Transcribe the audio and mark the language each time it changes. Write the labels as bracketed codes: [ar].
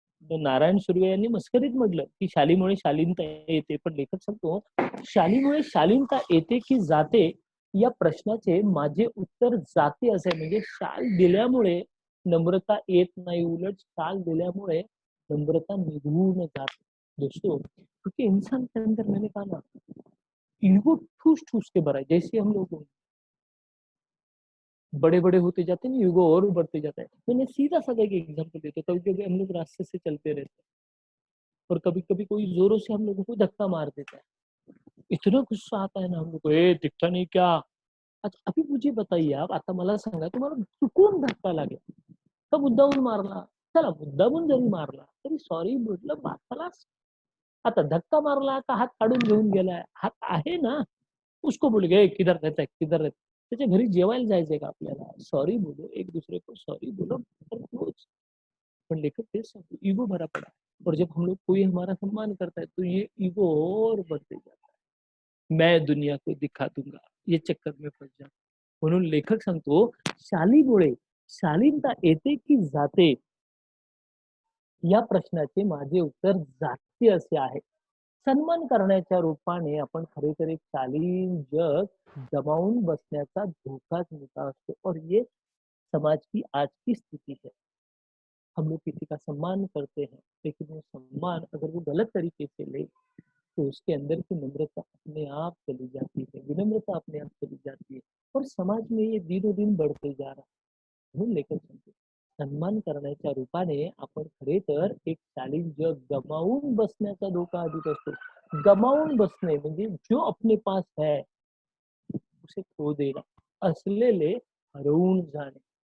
[mr] तर नारायण सुर्वे यांनी मस्करीत म्हटलं की शालीमुळे शालीनता येते, पण लेखक सांगतो शालीमुळे शालीनता येते की जाते या प्रश्नाचे माझे उत्तर जाते असे आहे. म्हणजे शाल दिल्यामुळे नम्रता येत नाही, उलट शाल दिल्यामुळे नम्रता निघून जाते. [hi] दोस्तों, क्योंकि इंसान के अंदर मैंने कहा ना, ईगो ठूस ठूस के भरा है. जैसे हम लोग बड़े बड़े होते जाते हैं, ईगो और बढ़ते जाता है. तो मैं सीधा साधा एक एग्जाम्पल देता हूँ. कभी कभी हम लोग रास्ते से चलते रहते हैं और कभी कभी कोई जोरों से हम लोगों को धक्का मार देता है. इतना गुस्सा आता है ना हम लोग को, ए दिखता नहीं क्या. अच्छा अभी मुझे बताइए, [mr] आप आता मला सांगा, तुम्हाला चुकून धक्का लागेल का मुद्दामून मारला? चला मुद्दामून जरी मारला तरी सॉरी म्हटलं खलास. आता धक्का मारला का हात काढून घेऊन गेलाय, हात आहे ना, [hi] उसको बोल गए किधर रहता है [mr] किधर रहता है. त्याच्या घरी जेवायला जायचंय का आपल्याला? [hi] सॉरी बोलो, एक दूसरे को सॉरी बोलो. [mr] पण लेखक तेच सांगतो, [hi] ईगो भरा पड़ा और जब हम लोग कोई हमारा सम्मान करता है तो ये ईगो और बढ़ते जाता है. मैं दुनिया को दिखा दूंगा, ये चक्कर में फंस जाता. [mr] म्हणून लेखक सांगतो शालीमुळे शालीनता येते की जाते या प्रश्नाचे माझे उत्तर जाते असे आहे. सन्मान करण्याच्या रूपाने आपण खरेतर एक शालीन जग गमावून बसण्याचा धोकाच मोठा असतो [hi] और ये समाज की आज की स्थिति है. हम लोग किसी का सम्मान करते हैं, लेकिन वो सम्मान अगर वो गलत तरीके से ले तो उसके अंदर की नम्रता अपने आप चली जाती है, विनम्रता अपने आप चली जाती है और समाज में ये दिनों दिन बढ़ते जा रहा है. [mr] म्हणून लेखक सांगतो, सन्मान करण्याच्या रूपाने आपण खरे तर एक शालीन जग गमावून बसण्याचा धोका अधिक असतो. गमावून बसणे म्हणजे [hi] जो अपने पास है उसे खो देना, [mr] असलेले हरवून जाणे.